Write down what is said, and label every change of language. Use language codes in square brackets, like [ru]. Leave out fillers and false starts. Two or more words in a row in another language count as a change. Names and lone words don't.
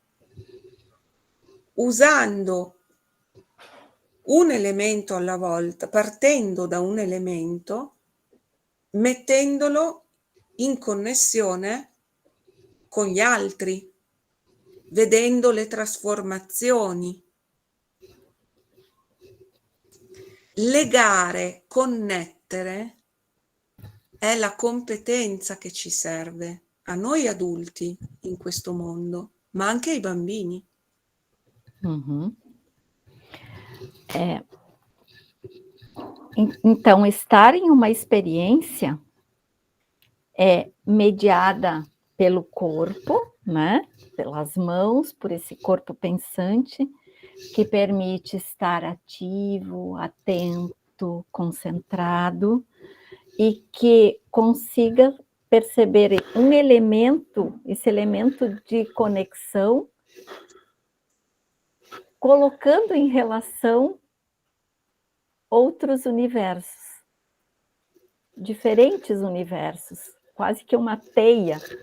[it] usando un elemento alla volta, partendo da un elemento, mettendolo in connessione con gli altri, vedendo le trasformazioni. Legare, connettere è la competenza che ci serve a noi adulti in questo mondo, ma anche ai bambini. [pt] Então, estar em uma experiência mediada pelo corpo, né? Pelas mãos, por esse corpo pensante, que permite estar ativo, atento, concentrado, e que consiga perceber um elemento, esse elemento de conexão, colocando em relação outros universos, diferentes universos, quase que uma teia.